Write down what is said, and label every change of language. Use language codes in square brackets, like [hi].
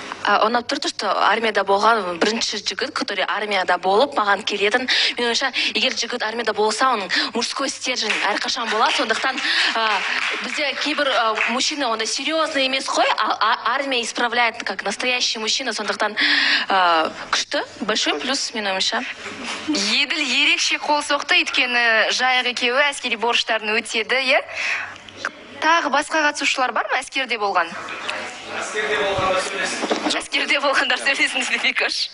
[kk] Ұнап тұрды, что армияда болған бірінші жігіт, который армияда болып маған келетін. Мен ойымша, егер жігіт армияда болса, оның [ru] мужской стержень [kk] әрқашан болады. Сондықтан бізде кейбір мужчина онда серьезный емес қой, [ru] армия исправляет как настоящий мужчина. [kk] Сондықтан күшті, [ru] большой плюс [kk] мен ойымша. Еділ ерекше қол соқты, өйткені жайық екеуі әскери борыштарын өтеді, е? Тағы басқа қатысушылар бар ма әскерде болған? Әскерде болғандар сөйлесін деді Кош.